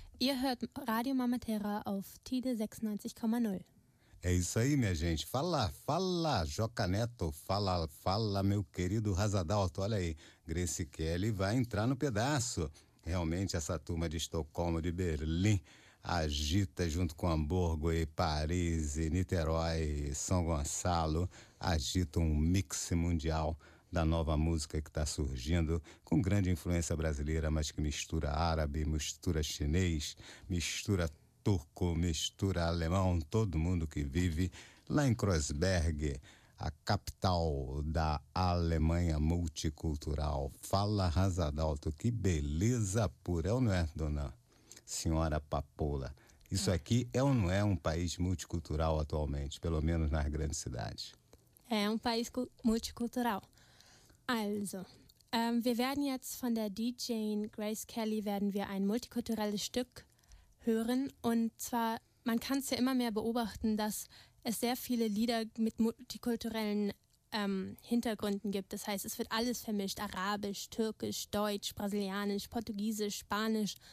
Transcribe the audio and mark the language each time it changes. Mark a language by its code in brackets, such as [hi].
[de] Ihr hört Rádio Mama Terra auf Tide 96,0. [pt] É isso aí, minha gente. Fala, fala, Joca Neto. Fala, fala, meu querido Razadalto. Olha aí. Grace Kelly vai entrar no pedaço. Realmente, essa turma de Estocolmo, de Berlim, agita junto com Hamburgo e Paris e Niterói e São Gonçalo, agita um mix mundial da nova música que está surgindo, com grande influência brasileira, mas que mistura árabe, mistura chinês, mistura turco, mistura alemão, todo mundo que vive lá em Kreuzberg, a capital da Alemanha multicultural. Fala, Razadalto, que beleza pura, é ou não é, dona senhora Papoula? Isso aqui é ou não é um país multicultural atualmente, pelo menos nas grandes cidades? É um país multicultural. [de] Also, wir werden jetzt von der DJ Grace Kelly werden wir ein multikulturelles Stück hören. Und zwar, man kann es ja immer mehr beobachten, dass es sehr viele Lieder mit multikulturellen Hintergründen gibt. Das heißt, es wird alles vermischt. Arabisch, Türkisch, Deutsch, Brasilianisch, Portugiesisch, Spanisch.